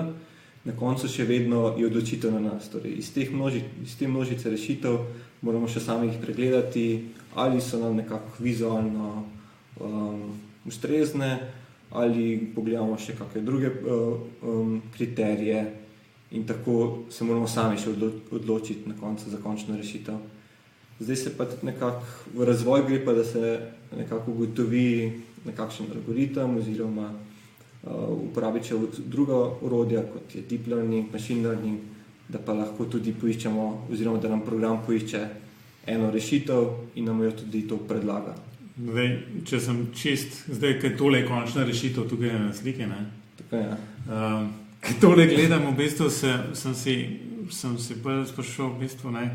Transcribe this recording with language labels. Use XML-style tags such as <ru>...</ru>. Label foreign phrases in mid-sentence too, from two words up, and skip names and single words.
<sl>Na koncu še vedno je odločitev na nas. Torej, iz te množice rešitev moramo še sami jih pregledati, ali so nam nekako vizualno ustrezne, ali pogledamo še kakšne druge kriterije in tako se moramo sami še odločiti na koncu za končno rešitev. Zdaj se pa nekako v razvoj gre pa, da se nekako ugotovi nekakšen algoritem oziroma uporabi še druga orodja, kot je</sl> <en>deep learning, machine learning,</en> <sl>da pa lahko tudi poiščemo oziroma da nam program poišče eno rešitev in nam jo tudi to predlaga. Zdaj, če sem čist, zdaj, kaj tole je končna rešitev, tukaj je na slike, ne? Tako je. Kaj tole gledam, v bistvu sem si bolj sprašal, v bistvu, ne?</sl>